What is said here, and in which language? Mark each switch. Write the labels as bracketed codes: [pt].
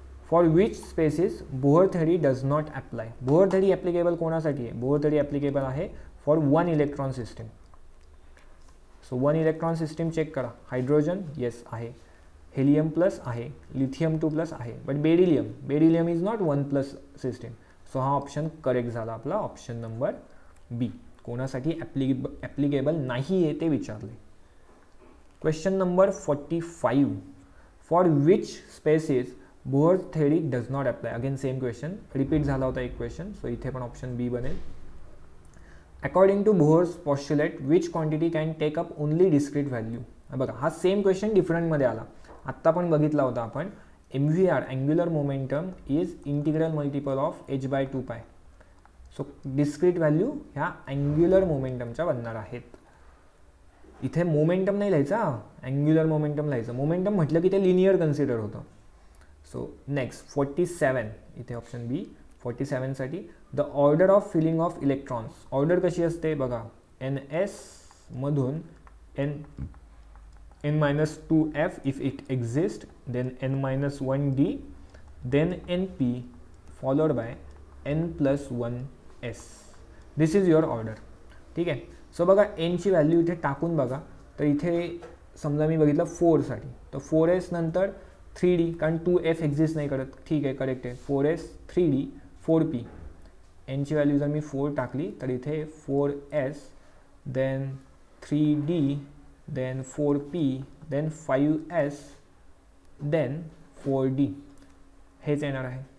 [en] For which species Bohr theory does not apply. [mr] Bohr theory applicable कोणासाठी आहे, Bohr theory applicable आहे [en] For 1 electron system. [mr] So 1 electron system check करा. Hydrogen yes आहे, helium plus आहे, lithium 2+ आहे, [en] But beryllium is not 1+ system. [mr] So हा option correct झाला आपला, ऑप्शन नंबर बी. कोणासाठी ॲप्लिकेबल नाही आहे ते विचारले. [en] Question number 45. For which species Bohr theory does not apply. [mr] Again same question repeat झाला होता एक क्वेश्चन. सो इथे पण ऑप्शन बी बनेल. [en] According to Bohr's postulate which quantity can take up only discrete value. [mr] बघा हा सेम क्वेश्चन डिफरंटमध्ये आला. आत्ता पण बघितला होता आपण. [en] MVR angular momentum is integral multiple of h by 2 pi. [mr] सो डिस्क्रीट व्हॅल्यू ह्या अँग्युलर मोमेंटमच्या बनणार आहेत. इथे मोमेंटम नाही लिहायचा, अँग्युलर मोमेंटम लिहायचं. मोमेंटम म्हटलं की ते लिनियर कन्सिडर होतं. सो नेक्स्ट 47 इथे option B. 47साठी [en] The order of filling of electrons. [mr] Order कशी असते बघा, [en] NS मधून n-2f if it exists, then n-1d, then np followed by n+1s. This is your order. [mr] ठीक आहे. सो बघा nची व्हॅल्यू इथे टाकून बघा. तर इथे समजा मी बघितलं 4साठी तर 4s नंतर 3d, कारण 2f एक्झिस्ट नाही करत. ठीक आहे, करेक्ट आहे. 4s 3d 4p. nची व्हॅल्यू जर मी 4 टाकली तर इथे 4s then 3d then 4p then 5s then 4d हेच येणार आहे.